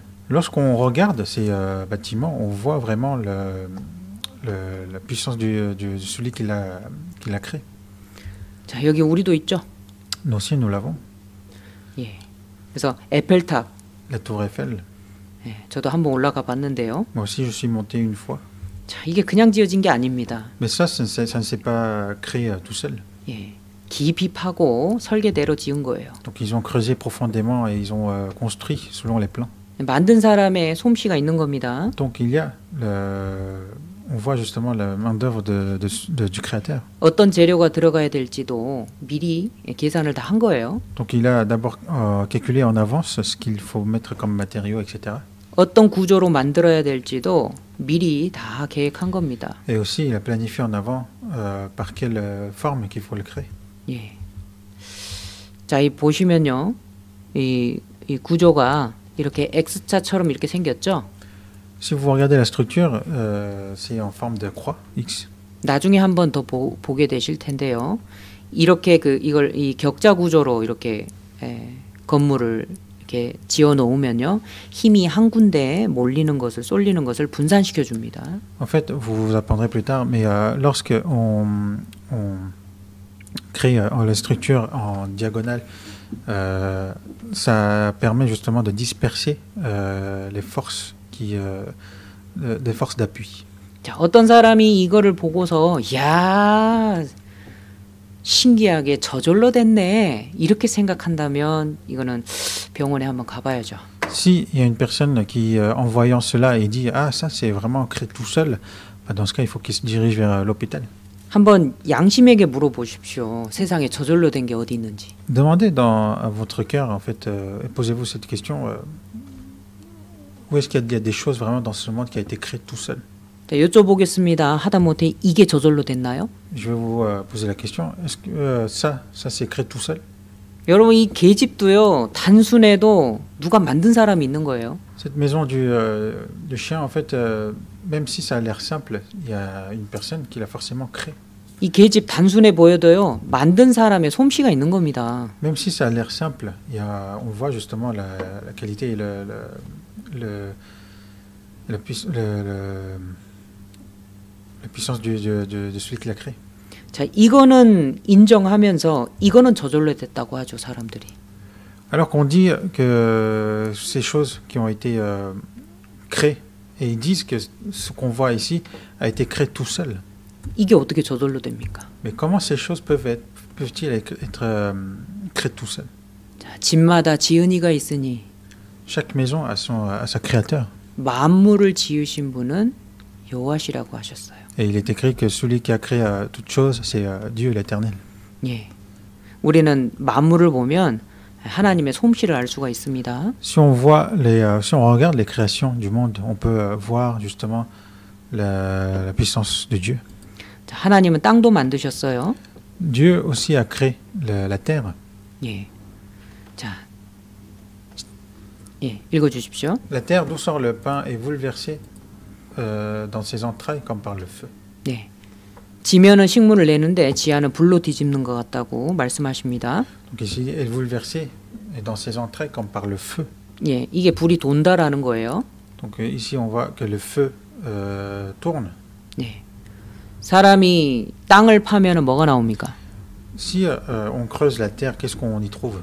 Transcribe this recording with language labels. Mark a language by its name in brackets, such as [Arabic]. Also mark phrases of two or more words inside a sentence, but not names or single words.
[French] Lorsqu'on regarde ces bâtiments, on voit vraiment la puissance de celui qui l'a créé. [Korean] 자, 여기 우리도 있죠. [French] Nous aussi, nous l'avons. [Korean] 예. 그래서 에펠탑, [French] La tour Eiffel. [Korean] 예, 저도 한번 올라가 봤는데요. [French] Moi aussi, je suis monté une fois. [Korean] 자, 이게 그냥 지어진 게 아닙니다. [French] Mais ça ne s'est pas créé tout seul. [Korean] 예. 깊이 파고 설계대로 지은 거예요. [French] Donc ils ont creusé profondément et ils ont construit selon les plans. [Korean] 만든 사람의 솜씨가 있는 겁니다. [French] Donc il y a on voit justement la main-d'œuvre du créateur. [Korean] 어떤 재료가 들어가야 될지도 미리 계산을 다 한 거예요. [French] Donc il a d'abord calculé en avance ce qu'il faut mettre comme matériaux, etc. [Korean] 어떤 구조로 만들어야 될지도 미리 다 계획한 겁니다. [French] Et aussi il a planifié en avant par quelle forme qu'il faut le créer. [Korean] 예. 자, 이 보시면요, 이 구조가 이렇게 X자처럼 이렇게 생겼죠. [French] Si vous regardez la structure, c'est en forme de croix X. [Korean] 나중에 한번 더 보게 되실 텐데요. 이렇게 이걸 이 격자 구조로 이렇게 건물을 이렇게 지어 놓으면요, 힘이 한 군데에 몰리는 것을 쏠리는 것을 분산시켜 줍니다. [French] En fait, vous apprendrez plus tard, mais lorsque on crée la structure en diagonale, ça permet justement de disperser les forces des forces d'appui. [Korean] 자, 어떤 사람이 이거를 보고서 야, 신기하게 저절로 됐네 이렇게 생각한다면 이거는 병원에 한번 가봐야죠. [French] Si il y a une personne qui, en voyant cela, et dit ah ça c'est vraiment créé tout seul, bah, dans ce cas il faut qu'il se dirige vers l'hôpital. [Korean] 한번 양심에게 물어보십시오. 세상에 저절로 된 게 어디 있는지. [French] Demandez à votre cœur en fait, et posez-vous cette question. Où est-ce qu'il y a des choses vraiment dans ce monde qui a été créé tout seul? [Korean] 자, 여쭤보겠습니다. 하다못해 이게 저절로 됐나요? [French] Je vais vous poser la question. Est-ce que ça c'est créé tout seul? [Korean] 여러분, 이 계집도요, 단순해도 누가 만든 사람이 있는 거예요. [French] Cette maison du chien, en fait, même si ça a l'air simple, il y a une personne qui l'a forcément créé. [Korean] 이 계집 단순해 보여도요, 만든 사람의 솜씨가 있는 겁니다. [French] Même si ça a l'air simple, on voit justement la qualité et la puissance de celui qui l'a créé. [Korean] 자, 이거는 인정하면서 이거는 저절로 됐다고 하죠, 사람들이. [French] Alors qu'on dit que ces choses qui ont été créées, et ils disent que ce qu'on voit ici a été créé tout seul. [Korean] 이게 어떻게 저절로 됩니까? [French] Mais comment ces choses peuvent-ils être créées tout seul? [Korean] 자, 집마다 지은이가 있으니 [French] Chaque maison a sa créateur. [Korean] 만물을 지으신 분은 여호와시라고 하셨어요. [French] Et il est écrit que celui qui a créé toutes choses, c'est Dieu l'Éternel. [Korean] 예. 우리는 만물을 보면 하나님의 솜씨를 알 수가 있습니다. [French] Si on regarde les créations du monde, on peut voir justement la puissance de Dieu. [Korean] 자, 하나님은 땅도 만드셨어요. [French] Dieu aussi a créé la terre. [Korean] 예. 자, 예, 읽어주십시오. [French] La terre d'où sort le pain est bouleversée dans ses entrailles comme par le feu. [Korean] 예. 지면은 식물을 내는데 지하는 불로 뒤집는 것 같다고 말씀하십니다. [French] Donc ici, elle est bouleversée et dans ses entrailles comme par le feu. [Korean] 예, 이게 불이 돈다라는 거예요. [French] Donc ici, on voit que le feu tourne. [Korean] 예. 사람이 땅을 파면은 뭐가 나옵니까? [French] Si on creuse la terre, qu'est-ce qu'on y trouve?